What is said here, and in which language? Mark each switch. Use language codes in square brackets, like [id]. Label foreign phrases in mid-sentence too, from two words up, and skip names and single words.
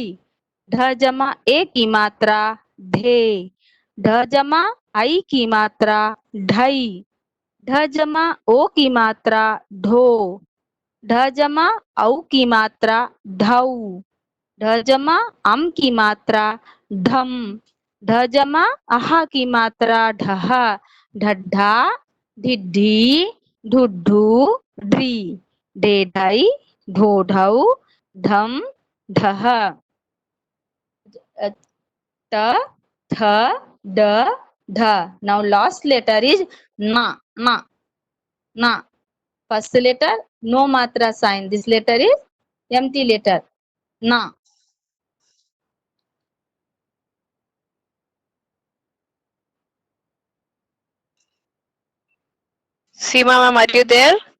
[hi] ढ जमा ए की मात्रा ढे, ढ जमा आई की मात्रा ढई, ढ जमा ओ की मात्रा ढो, ढ जमा औ की मात्रा ढऊ, ढ जमा अम की मात्रा ढम, ढ जमा आहा की मात्रा ढह, ढड्ढा, ढिढी, ढुड्ढू, ढ्री। ढेढई, ढोढऊ, ढम, ढह। ट, थ, ड, ध. [en] Now last letter is na, na, na. First letter, no matra sign. This letter is empty letter. Na. Seema ma'am, are you there?